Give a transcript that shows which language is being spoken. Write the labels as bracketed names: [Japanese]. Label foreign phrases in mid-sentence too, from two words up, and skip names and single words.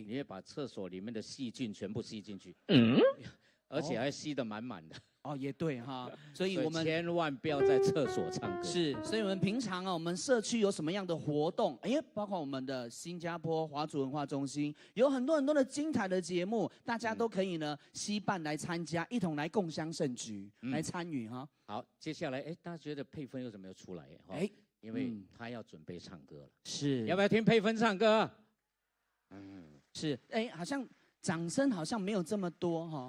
[Chinese] 你會把廁所裡面的細菌全部吸進去，嗯，而且還吸得滿滿的。哦，也对哈，所以所以我们千萬不要在廁所唱歌。是，所以我们平常啊，我们社区有什么样的活動？哎，包括我们的新加坡华族文化中心，有很多很多的精彩的节目，大家都可以呢攜伴來參加，一同來共襄盛舉，來參與哈。好，接下來，哎，大家覺得佩芬有什麼要出來？哎，因為他要準備唱歌了，是，要不要聽佩芬唱歌？是，哎，好像掌聲好像沒有這麼多哈。